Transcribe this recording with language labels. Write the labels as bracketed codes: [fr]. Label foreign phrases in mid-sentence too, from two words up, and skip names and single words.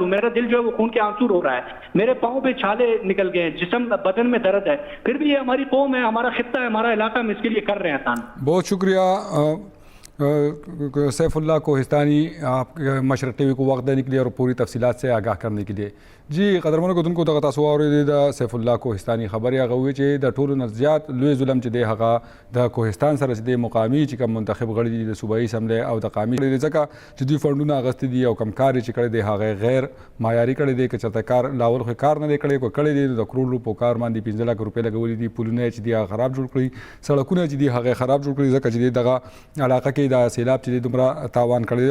[ur] میرا دل جو ہے وہ خون کے آنسو رو رہا ہے، میرے پاؤں پہ چھالے نکل گئے ہیں، جسم بدن میں درد ہے. پھر بھی یہ ہماری قوم ہے، ہمارا خطہ ہے، ہمارا علاقہ، ہم اس کے لیے کر رہے ہیں. بہت شکریہ سیف اللہ کوہستانی، آپ مشرق ٹی وی کو وقت دینے کے لیے اور پوری تفصیلات سے آگاہ کرنے کے لیے. [ps] جی قدرمنو کتونکو دغه تاسو واورئ د سیف الله کوهستاني خبرې هغه وی چې د ټولو نه زیات لوی ظلم چې دی هغه د کوهستان سره چې د مقامي چې کوم منتخب غړي دي د صوبایي اسمبلی او د قامي دی، ځکه چې دوی فنډونه اغستې دي او کم کار چې کړی دی هغه غیر معیاري کړی دی. که چېرته کار لاول خو کار نه دی کړی، کو کړی دی د کروڑ روپو کار باندې 15 لک روپۍ لګولي دي، پلونه چې دي هغه خراب جوړ کړي، سړکونه چې دي هغه خراب جوړ کړي، ځکه چې دی دغه علاقه کې د سیلاب چې دی دومره تاوان کړی دی.